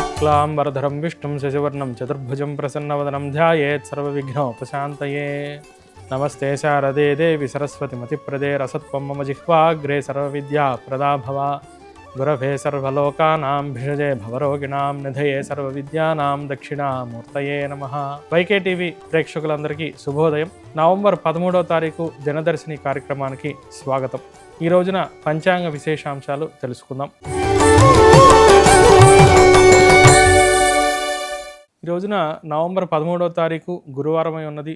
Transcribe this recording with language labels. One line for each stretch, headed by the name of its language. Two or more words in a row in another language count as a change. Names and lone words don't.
Sanskrit: शुक्लांबरधरं विष्णुं शशिवर्णं चतुर्भुजं प्रसन्नवदनं ध्यायेत् सर्वविघ्नोपशान्तये। नमस्ते शारदे देवी सरस्वतीमतिप्रदे रसत्वं मम जिह्वाग्रे सर्वविद्याप्रदा भव। गुरवे सर्वलोकानां भिषजे भवरोगिणां निधये सर्वविद्यानां दक्षिणामूर्तये नमः।
Telugu: వైకే టీవీ ప్రేక్షకులందరికీ శుభోదయం. నవంబర్ 13వ తారీఖు దినదర్శిని కార్యక్రమానికి స్వాగతం. ఈ రోజున పంచాంగ విశేషాంశాలు తెలుసుకుందాం. ఈ రోజున నవంబర్ 13వ తారీఖు గురువారమై ఉన్నది.